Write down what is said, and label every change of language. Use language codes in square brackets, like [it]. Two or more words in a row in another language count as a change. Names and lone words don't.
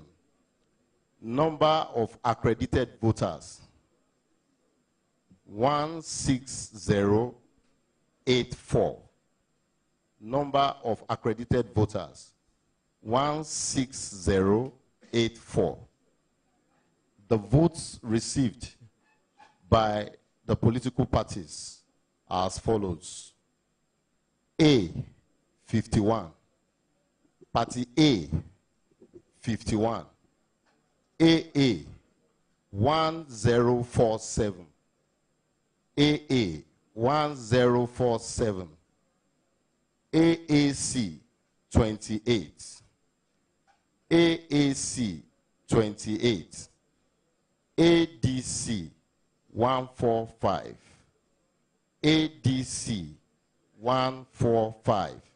[en] Number of accredited voters 16084. Number of accredited voters 16084. The votes received by the political parties are as follows. A, 51. Party A, 51. AA, 1047. AA, 1047. AAC, 28. AAC, 28. ADC, 145. ADC, 145.